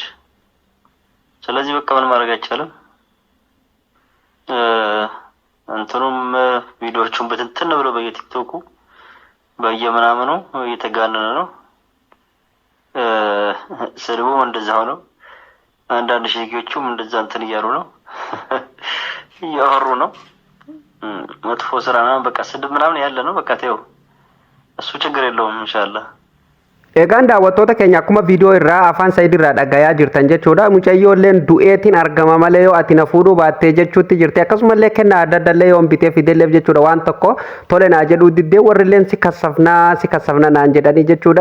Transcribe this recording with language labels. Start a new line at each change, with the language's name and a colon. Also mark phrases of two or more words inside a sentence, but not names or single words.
Amharic: ስለዚህ በቃ ምን ማድረግ አይቻልም። እንትኑም ቪዲዮዎቹን በትንትን ብለው በየቲክቶኩ በየምናምኑ እየተጋነነ ነው። ስድቡም እንደዛው ነው። አንዳንድ ሼኪዎቹም እንደዛ እንትን እያሉ ነው እያወሩ ነው። መጥፎ ስራ ምናምን በቃ ስድብ ምናምን ያለ ነው። በቃ ተይው፣ እሱ ችግር የለውም ኢንሻአላህ።
Oromo: Egaan daawwattoota keenya akkuma viidiyoo irraa afaan Said irraa dhagayaa jirtan jechuudha. Mucayyoolleen du'eetiin argama malee yoo ati na fuudhuu baattee jechuutti jirti. Akkasumallee kennaa adda addaallee yoo bitee fidelleef jechuudha waan tokko tole naa jedhuu diddee warrilleen si kassafna naan jedhanii jechuudha.